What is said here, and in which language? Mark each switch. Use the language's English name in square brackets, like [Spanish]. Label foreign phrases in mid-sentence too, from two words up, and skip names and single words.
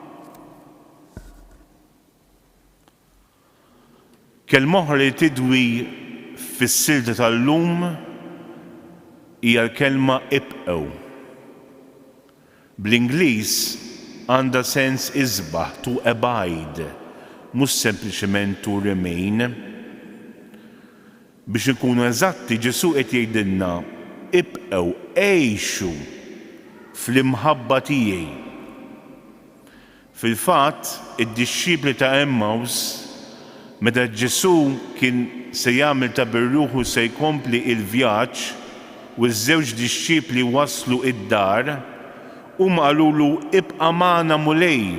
[Maltese] Kelma oħra li tidwi fis-silta tal-lum hija l-kelma ibqgħu. Bl-Ingliż għandha sens isbaħ, [English] to abide, [Maltese] mhux sempliċement [English] to remain. [Maltese] Biex inkunu eżatti, Ġesu qed jgħidilna ibqgħu għejxu fl-imħabba tiegħi. Fil-fatt, id-dixxipli ta' Emmaus, meta Ġesu kien se jagħmel ta' birruħu se jkompli il-vjaġġ u ż-żewġ dixxipli waslu id-dar, huma qalulu ibqa' magħna mulej.